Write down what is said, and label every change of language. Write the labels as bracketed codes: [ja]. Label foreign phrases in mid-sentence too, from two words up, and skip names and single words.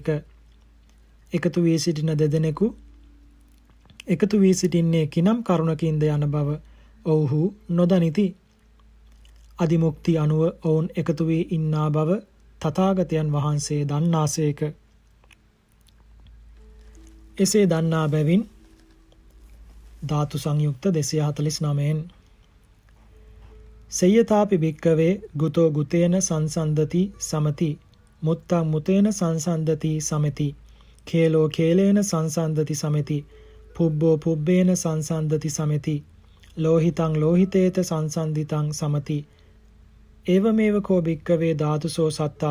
[si] එකතු වී සිටින දෙදෙනෙකු එකතු වී සිටින්නේ කිනම් කරුණකින්ද යන බව ඔවුහු නොදනිති. අදිමුක්ති අනුව ඔවුන් එකතු වී ඉන්නා බව තථාගතයන් වහන්සේ දන්නාසේක. එසේ දන්නා බැවින් ධාතු සංයුක්ත 249න් [pi] සය්‍යතාපි භික්කවේ ගුතෝ ගුතේන සංසන්දති සමති මුත්තං මුතේන සංසන්දති සමති කේලෝ කේලේන සංසන්දති සමති පුබ්බෝ පුබ්බේන සංසන්දති සමති ලෝහිතං ලෝහිතේත සංසන්දිතං සමති ඒවමේව කෝ භික්කවේ ධාතුසෝ සත්තා